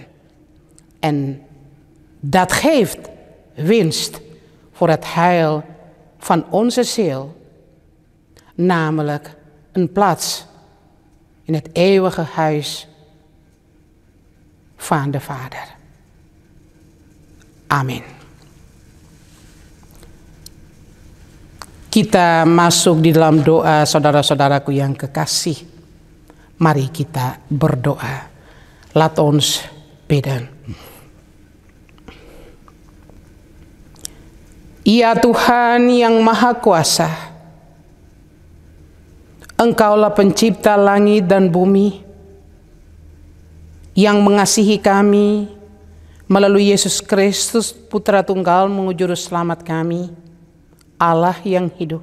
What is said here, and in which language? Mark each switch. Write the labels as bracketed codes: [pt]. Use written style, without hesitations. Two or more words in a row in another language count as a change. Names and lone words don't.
[nl] En dat geeft winst voor het heil van onze ziel, namelijk een plaats in het eeuwige huis van de Vader. [id] Amin. Kita masuk di dalam doa saudara-saudaraku yang kekasih. Mari kita berdoa. [nl] Laat ons bidden. [id] Ya Tuhan yang Maha Kuasa, Engkaulah pencipta langit dan bumi, yang mengasihi kami melalui Yesus Kristus, Putra Tunggal-Mu Juru Selamat kami, Allah yang hidup.